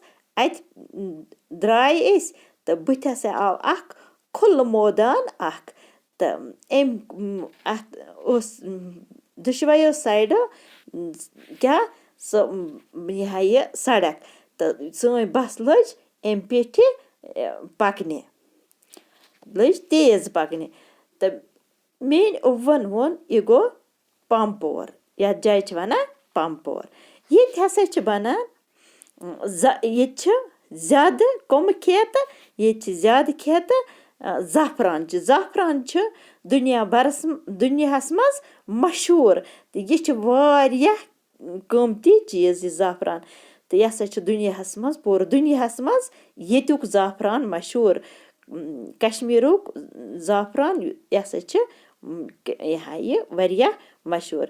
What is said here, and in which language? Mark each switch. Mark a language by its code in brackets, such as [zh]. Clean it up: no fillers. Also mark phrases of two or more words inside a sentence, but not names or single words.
[ks] अत द्राय अस तो बुथ हसा आव अख खुल मैदान अख तो अत दुशवायो साइडो क्या यह सड़क तो सन बस लज अम पेठ पकने, लज तेज पकने तो मेन अव्वन वोन यह गो पाम्पोर, यथ जाय वनान पाम्पोर। ये हसा बनान ये ज्यादा कम खेत, ये ज्यादा खेत ज़ाफ़रान ज़ाफ़रान दुनियाहस मज मशहूर तो यह वारियाह कीमती चीज़ यह ज़ाफ़रान तो यह हसा दुनियाहस मज पूरे दुनियाहस मज येतुक ज़ाफ़रान मशहूर। कश्मीरुक ज़ाफ़रान यह हसा यह वारियाह मशहूर।